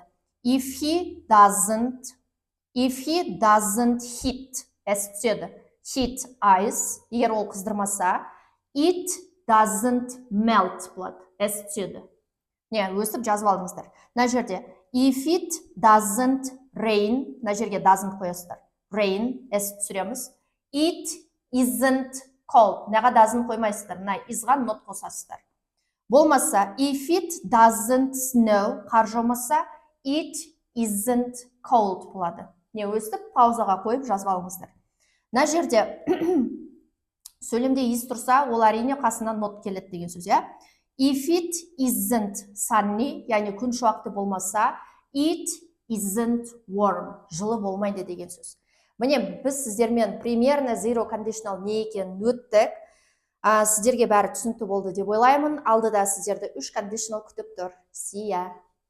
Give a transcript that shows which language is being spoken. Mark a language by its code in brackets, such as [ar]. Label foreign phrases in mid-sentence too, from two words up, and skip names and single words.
[en] If he doesn't hit, S түседі. Hit ice, [kk] егер ол қыздырмаса, [en] it doesn't melt болады. S түседі. [kk] Не, өстіп жазып алдыңыздар. Мына жерде [en] if it doesn't rain, [kk] мына жерге doesn't қоясыздар. Rain, S түсіреміз. [en] It isn't cold. [kk] Неға doesn't қоймайсыздар? Мына isға not қосасыздар. Болмаса, [en] if it doesn't snow, [kk] қар жаумаса, [en] it isn't cold болады. [kk] Не, өстіп паузаға қойып жазып алыңыздар. Мына жерде сөйлемде is тұрса, ол әрине қасынан not келеді деген сөз, иә? [en] If it isn't sunny, [kk] яғни күн шуақты болмаса, [en] it isn't warm, [kk] жылы болмайды деген сөз. Міне, біз сіздермен примерно [en] zero conditional [kk] не екенін өттік. Сіздерге бәрі түсінікті болды деп ойлаймын. Алдыда сіздерді 3 conditional күтіп тұр. [en] See ya!